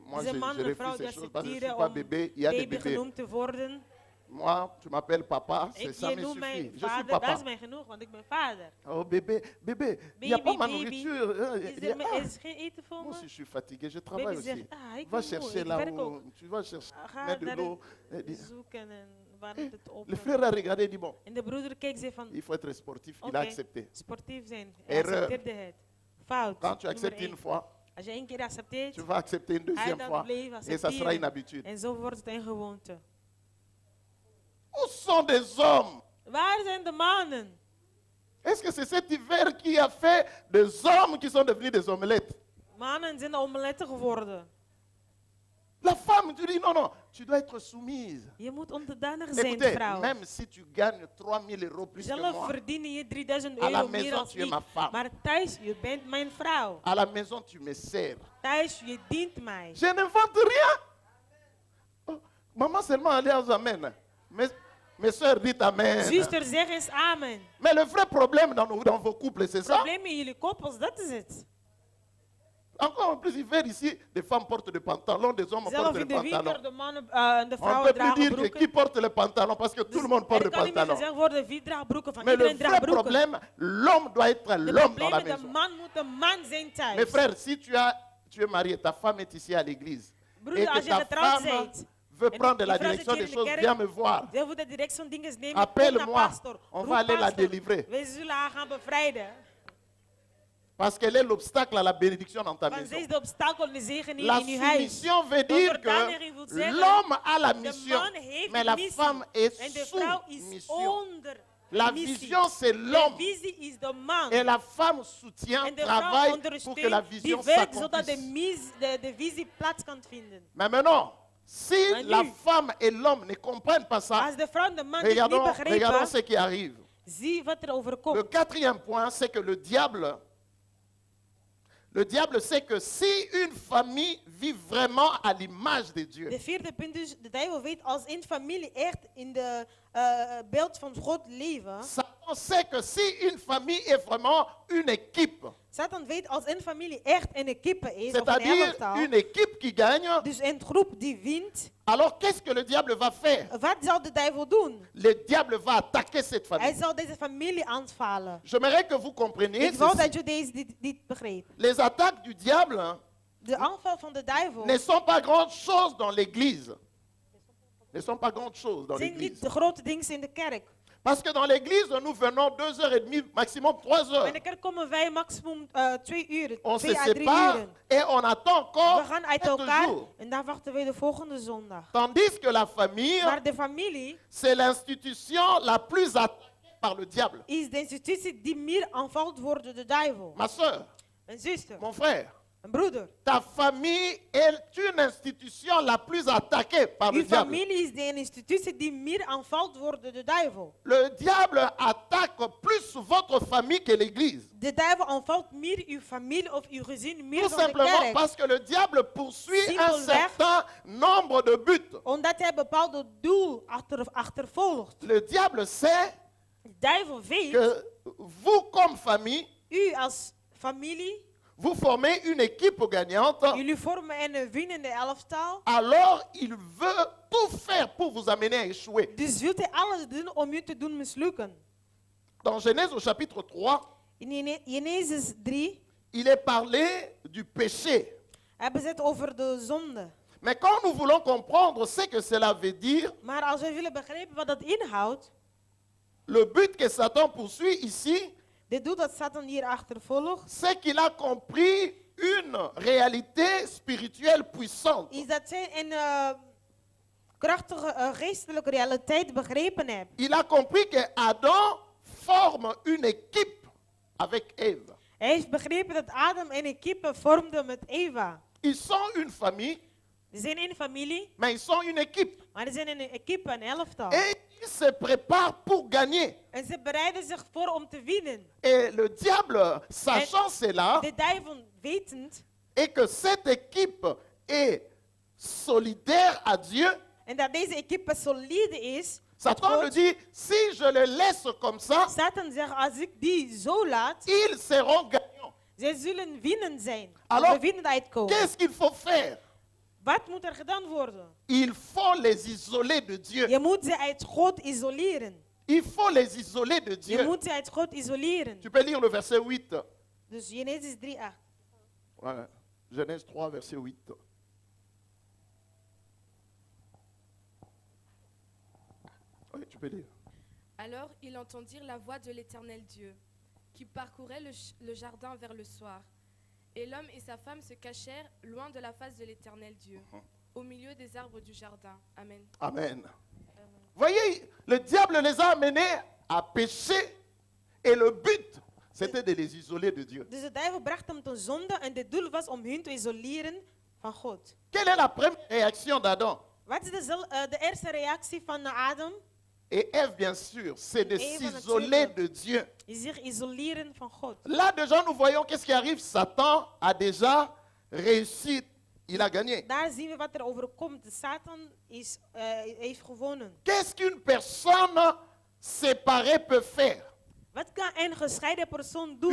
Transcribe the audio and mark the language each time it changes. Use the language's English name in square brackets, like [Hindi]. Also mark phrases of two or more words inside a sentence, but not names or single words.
[French] Moi, [Dutch] Deze [French] je [Dutch] man en vrouw [French] refuse [Dutch] die [French] ces choses parce que je ne suis [Dutch] accepteren [French] pas [Dutch] om [French] bébé. Il y a des [Dutch] baby [French] bébés. [Dutch] genoemd te worden. [French] Moi, tu m'appelles papa, [Dutch] Ik [French] ça je me [Dutch] noem mijn [French] suffit. Je suis [Dutch] vader, dat [French] papa. [Dutch] is mij genoeg, want ik ben vader. [French] Oh bébé, bébé, il n'y a pas ma nourriture. [Dutch] Is [French] Il dit, [Dutch] er, ah, er is geen eten voor [French] moi [Dutch] me? [French] aussi, je suis fatigué, je travaille [Dutch] Baby [French] aussi. [Dutch] zegt, ah, ik [French] Va [Dutch] ben moe, [French] chercher [Dutch] ik [French] là [Dutch] werk ook. [French] où tu vas chercher, [Dutch] Ga [French] mets de [Dutch] daar [French] l'eau. Et dit, [Dutch] zoeken en warmt eh, het op. [French] le frère a regardé et dit, bon, [Dutch] En de broeder keek zei van, [French] il faut être sportif. Il [Dutch] oké, [French] a accepté. [Dutch] sportief zijn. Hij [French] Erreur. [Dutch] accepteerde het. Fout. [French] Quand tu [Dutch] nummer [French] acceptes [Dutch] 1. [French] une fois, [Dutch] Als je één keer accepteert, [French] tu vas accepter une deuxième [Dutch] hij [French] fois. [Dutch] dat bleef [French] Et ça sera [Dutch] accepteren. [French] une habitude. [Dutch] En zo wordt het een gewoonte. [French] Où sont des hommes? [Dutch] Waar zijn de mannen? [French] Est-ce que c'est cet hiver qui a fait des hommes qui sont devenus des omelettes? [Dutch] Mannen zijn de omeletten geworden. [French] La femme, tu dis non, non, tu dois être soumise. [Dutch] Je moet onderdanig zijn, [French] Écoutez, [Dutch] vrouw. [French] même si tu gagnes 3 000 € plus que [Dutch] Zelf [French] moi, [Dutch] verdienen je 3000 [French] à la [Dutch] euro meer [French] maison [Dutch] als [French] tu es [Dutch] ik. [French] ma femme. [Dutch] Maar thuis, je bent mijn vrouw. [French] À la maison tu me sers. [Dutch] Thuis, je dient mij. [French] Je n'invente rien. Oh, maman seulement allez aux amen. Mes soeurs, dites amen. [Dutch] Zuster, zeg eens amen. [French] Mais le vrai problème dans vos couples, c'est ça. [Dutch] Probleem in jullie koppels, dat is het. [French] Encore plus hiver ici, des femmes portent des pantalons, des hommes [Dutch] Zelf [French] portent [Dutch] in [French] des [Dutch] de winter, [French] pantalons. [Dutch] de mannen en de [French] On ne [Dutch] vrouwen [French] peut plus [Dutch] dragen [French] dire que [Dutch] broeken. [French] qui porte les pantalons parce que tout le monde porte [Dutch] Er [French] des [Dutch] kan niet meer [French] pantalons. [Dutch] gezegd worden wie draagt broeken, van [French] Mais le [Dutch] iedereen [French] vrai [Dutch] draagt broeken. [French] problème, l'homme doit être [Dutch] De [French] l'homme dans [Dutch] probleem [French] la [Dutch] is, de [French] maison. [Dutch] man moet een man zijn thuis. [French] Mes frères, si tu es marié, ta femme est ici à l'église, et [Dutch] Broeder, als [French] que [Dutch] je [French] ta [Dutch] getrouwd [French] femme [Dutch] bent, [French] veut [Dutch] en [French] prendre [Dutch] je [French] la [Dutch] vrouw [French] direction [Dutch] zit [French] des [Dutch] hier in de [French] choses, [Dutch] kerk, [French] viens me voir. [Dutch] wil voor de directie van dingen nemen, kom naar [French] Appelle-moi, [Dutch] pastor. [French] on [Dutch] Roep [French] va aller la [Dutch] pastor. [French] délivrer. [Dutch] We zullen haar gaan bevrijden. [French] Parce qu'elle est l'obstacle à la bénédiction dans ta [Dutch] Want [French] maison. [Dutch] zij is de obstakel en de zegen hier [French] La [Dutch] in uw huis. [French] soumission veut dire [Dutch] Onderdaniging wil [French] que [Dutch] zeggen, [French] l'homme a la [Dutch] De [French] mission, [Dutch] man heeft [French] mais la [Dutch] missie [French] femme est [Dutch] en de [French] sous [Dutch] vrouw is [French] mission. [Dutch] onder [French] La [Dutch] missie. [French] vision, c'est [Dutch] De [French] l'homme. [Dutch] visie is de man. [French] Et la femme soutient, [Dutch] En de vrouw [French] travaille pour que la [Dutch] ondersteunt, [French] vision [Dutch] die werkt zodat [French] s'accomplisse. [Dutch] de visie plaats kan vinden. [French] Mais maintenant, si [Dutch] Maar [French] la [Dutch] nu, [French] femme et l'homme ne comprennent pas ça, [Dutch] Als de vrouw en de man dit niet [French] regardons [Dutch] begrijpen, [French] ce qui arrive. [Dutch] zie wat er [French] Le [Dutch] overkomt. [French] quatrième point, c'est que le diable sait que si une famille vit vraiment à l'image de Dieu, [Dutch] De vierde punt is, de duivel weet als een familie echt in de beeld van God leven. [French] Satan sait que si une famille est vraiment une équipe, [Dutch] Satan weet als een familie echt een equipe is, of een [French] c'est-à-dire [Dutch] elftal, [French] une équipe qui gagne, [Dutch] dus een groep die wint, [French] alors qu'est-ce que le diable va faire? [Dutch] wat zal de duivel doen? [French] Le diable va attaquer cette [Dutch] Hij [French] famille. [Dutch] zal deze familie aanvallen. [French] J'aimerais que vous compreniez [Dutch] Ik wou [French] ceci. [Dutch] dat je dit begreep. [French] Les attaques du diable [Dutch] De aanval van de duivel [French] ne sont pas grandes choses dans l'église. Ne sont pas grandes choses dans [Dutch] zijn niet [French] l'église. [Dutch] de grote dingen in de kerk. [French] Parce que dans l'église, nous venons 2h30, maximum 3 [Dutch] In [French] heures. [Dutch] de kerk komen wij maximum 2 uur, [French] On [Dutch] 2 [French] se [Dutch] à 3 [French] sépare [Dutch] uren. [French] et on attend encore [Dutch] We gaan uit [French] 7 [Dutch] elkaar [French] jours. [Dutch] en dan wachten we de volgende zondag. [French] Tandis que la famille, [Dutch] Maar de familie [French] c'est l'institution la plus attaquée par le diable. [Dutch] is de institutie die meer aanvalt wordt door de duivel. [French] Ma soeur, [Dutch] Een zuster, [French] mon frère, [Dutch] een broeder. [French] ta famille est une institution la plus attaquée par le [Dutch] Uw [French] diable. [Dutch] familie is de institutie die meer aanvalt wordt door de duivel. [French] Le diable attaque plus votre famille que l'église. [Dutch] De duivel aanvalt meer uw familie of uw gezin meer [French] Tout [Dutch] dan de [French] simplement [Dutch] kerk. [French] parce que le diable poursuit un [Dutch] Simpelweg. [French] certain nombre de buts. [Dutch] Omdat hij een bepaald doel achtervolgt. [French] Le diable sait [Dutch] De duivel weet, [French] que vous, comme famille, [Dutch] u als familie, [French] vous formez une équipe gagnante. [Dutch] jullie vormen een winnende elftal. [French] Alors il veut tout faire pour vous amener à échouer. [Dutch] Dus wilt hij alles doen om u te doen mislukken. [French] Dans Genèse au chapitre 3, [Dutch] In Genesis 3 [French] il est parlé du péché. [Dutch] hebben ze het over de zonde. [French] Mais quand nous voulons comprendre ce que cela veut dire, [Dutch] Maar als we willen begrijpen wat dat inhoudt, [French] le but que Satan poursuit ici, [Dutch] dit doel dat Satan hier achtervolgt, [French] c'est qu'il a compris une réalité spirituelle puissante. [Dutch] is dat zij een krachtige geestelijke realiteit begrepen hebben. [French] Il a compris que Adam forme une équipe avec Ève. [Dutch] Hij heeft begrepen dat Adam een equipe vormde met Eva. [French] Ils sont une famille, [Dutch] Ze zijn een familie, [French] mais ils sont une équipe. [Dutch] maar ze zijn een equipe, een elftal. [French] Et ils se préparent pour gagner. [Dutch] En ze bereiden zich voor om te winnen. [French] Et le diable, sachant cela, [Dutch] De duivel wetend, [French] et que cette équipe est solidaire à Dieu, [Dutch] en dat deze equipe solide is, [French] Satan [Dutch] God, [French] le dit, si je le laisse comme ça, [Dutch] Satan zegt, als ik die zo laat, [French] ils seront gagnants. [Dutch] zij zullen winnen zijn. [French] Alors, [Dutch] We winnen uitkomen. [French] Qu'est-ce qu'il faut faire? [Dutch] Wat moet er gedaan worden? [French] Il faut les isoler de Dieu. [Dutch] Je moet ze uit God isoleren. [French] Il faut les isoler de [Dutch] Je [French] Dieu. [Dutch] moet ze uit God isoleren. [French] Tu peux lire le verset 8. [Dutch] Dus Genesis 3:8. [French] Voilà. Genèse 3, verset 8. Oui, tu peux lire. Alors ils entendirent la voix de l'Éternel Dieu, qui parcourait le jardin vers le soir. Et l'homme et sa femme se cachèrent loin de la face de l'Éternel Dieu, au milieu des arbres du jardin. Amen. Amen. Voyez, le diable les a amenés à pécher et le but, c'était de les isoler de Dieu. [Dutch] Dus de duivel bracht hem tot zonde en het doel was om hun te isoleren van God. [French] Quelle est la première réaction d'Adam [Dutch] Wat is de eerste reactie van Adam? [French] et Ève, bien sûr? C'est de [Dutch] Ève, [French] s'isoler [Dutch] natuurlijk. [French] de Dieu. [Dutch] Is zich isoleren van God. [French] Là, déjà, nous voyons qu'est-ce qui arrive. Satan a déjà réussi. Il a gagné. [Dutch] Daar zien we wat er overkomt. Satan heeft gewonnen. [French] Qu'est-ce qu'une personne séparée peut faire? [Dutch] Wat kan een gescheiden persoon [French] Une